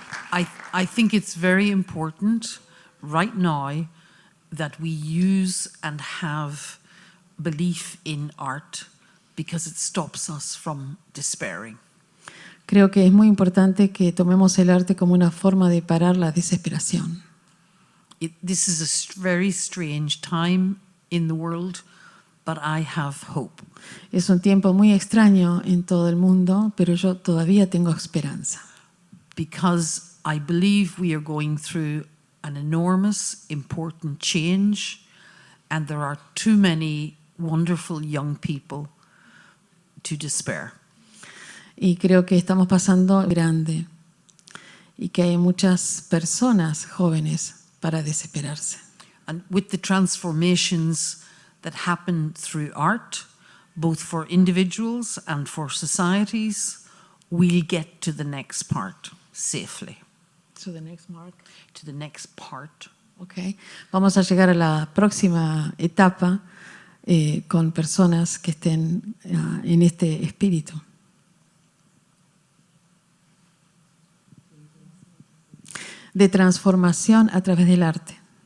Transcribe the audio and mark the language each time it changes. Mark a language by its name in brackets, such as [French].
[English] I think it's very important right now that we use and have belief in art because it stops us from despairing. [Spanish] Creo que es muy importante que tomemos el arte como una forma de parar la desesperación. [English] This is a very strange time in the world, but I have hope. [Spanish] Es un tiempo muy extraño en todo el mundo, pero yo todavía tengo esperanza. [English] Because I believe we are going through an enormous, important change, and there are too many wonderful young people to despair. [Spanish] Y creo que estamos pasando grande y que hay muchas personas jóvenes para desesperarse. [English] And with the transformations that happen through art, both for individuals and for societies, we'll get to the next part safely. So the next mark. To the next part. Okay. [Spanish] Vamos a llegar a la próxima etapa con personas que estén en este espíritu. De transformación a través del arte.